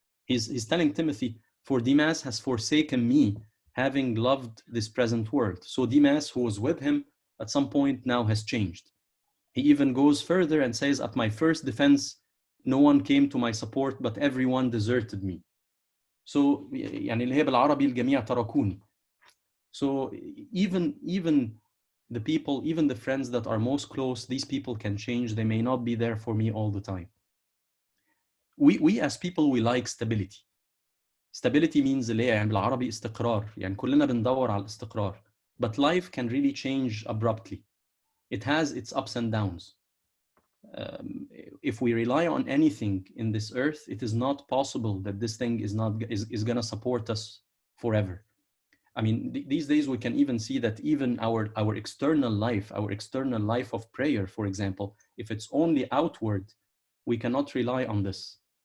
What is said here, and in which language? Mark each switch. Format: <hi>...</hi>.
<en>He's telling Timothy, for Demas has forsaken me, having loved this present world. So Demas, who was with him at some point, now has changed. He even goes further and says, at my first defense, no one came to my support, but everyone deserted me. So</en> <ar>يعني اللي هي بالعربي الجميع تركوني.</ar> <en>So even the people, even the friends that are most close, these people can change. They may not be there for me all the time. We as people, we like stability. Stability means</en> <ar>اللي هي يعني بالعربي استقرار. يعني كلنا بندور على الاستقرار.</ar> <en>But life can really change abruptly. It has its ups and downs. if we rely on anything in this earth, it is not possible that this thing is going to support us forever. I mean, these days we can even see that even our external life of prayer, for example, if it's only outward, we cannot rely on this.</en>